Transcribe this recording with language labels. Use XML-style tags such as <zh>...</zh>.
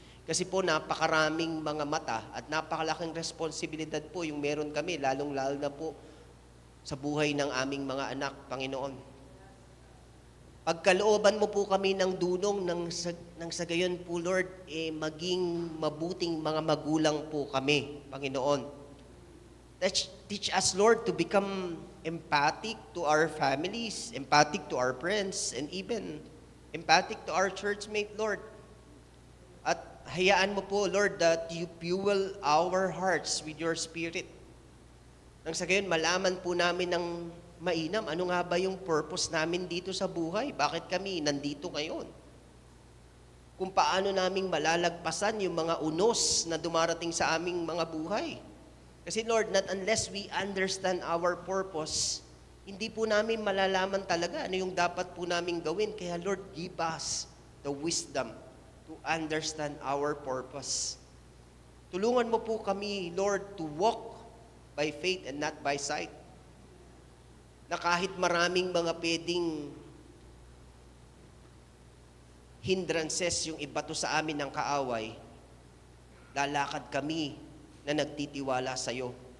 <tl>Kasi po napakaraming mga mata at napakalaking responsibilidad po yung meron kami, lalong-lalo na po sa buhay ng aming mga anak, Panginoon. Pagkalooban mo po kami ng dunong ng sa gayon po, Lord, maging mabuting mga magulang po kami, Panginoon.</tl> <en>Teach us, Lord, to become empathic to our families, empathic to our friends, and even empathic to our churchmate, Lord.</en> <tl>At hayaan mo po,</tl> <en>Lord, that you fuel our hearts with your Spirit.</en> <tl>Nang sa gayon, malaman po namin ng mainam, ano nga ba yung purpose namin dito sa buhay? Bakit kami nandito ngayon? Kung paano naming malalagpasan yung mga unos na dumarating sa aming mga buhay. Kasi Lord,</tl> <en>not unless we understand our purpose,</en> <tl>hindi po namin malalaman talaga ano yung dapat po namin gawin.</tl> <en>Kaya Lord, give us the wisdom to understand our purpose.</en> <tl>Tulungan mo po kami,</tl> <en>Lord, to walk by faith and not by sight.</en> <tl>Na kahit maraming mga pwedeng hindrances yung ibato sa amin ng kaaway, lalakad kami na nagtitiwala sa iyo.</tl>